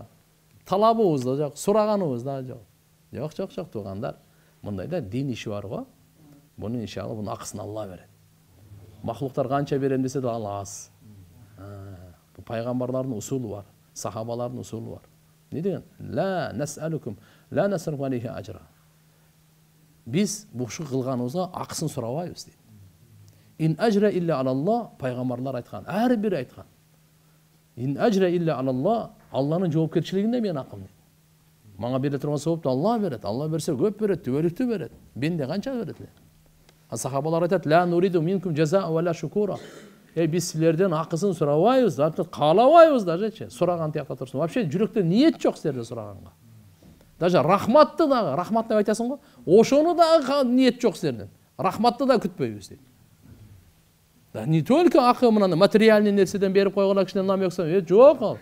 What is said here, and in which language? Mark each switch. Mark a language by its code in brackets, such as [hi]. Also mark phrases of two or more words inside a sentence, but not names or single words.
[ky] Талабыбыз да жок, сураганыбыз да жок. Жок, туугандар. Мындайда дин иши бар го. Бунун иншалла бунун акысын Алла берет. Махлуктар канча берем десе да ал аз. Бул пайгамбарлардын усулу бар, сахабалардын усулу бар. Не деген? [ar] لا نسألكم لا نسألك عليه أجرا. [ky] Биз бушку кылганыбызга акысын сурабайбыз дейт. [ar] إن أجري إلا على الله, [ky] пайгамбарлар айткан, ар бири айткан. [ar] إن أجري إلا على الله, [ky] Алланын жоопкерчилигинде мен акым дейт. Мага бере турган сабапты Алла берет. Алла берсе көп берет, түбөлүктүү берет. Менде канча берет эле? Сахабалар айтат: [ar] "لا نريد منكم جزاء ولا شكورا." [ky] Биз силерден акысын сурабайбыз, каалабайбыз дажечи. Сураган тиякта турсун. Вообще жүрөктө ниет жок силерден сураганга. Даже рахматты дагы, рахмат деп айтасың го, ошону дагы ниет жок силерден. Рахматты да күтпөйбүз дейт. [ru] Да не только [ky] акы мына материальный нерседен берип койгон кишинен намек сам, жок ал.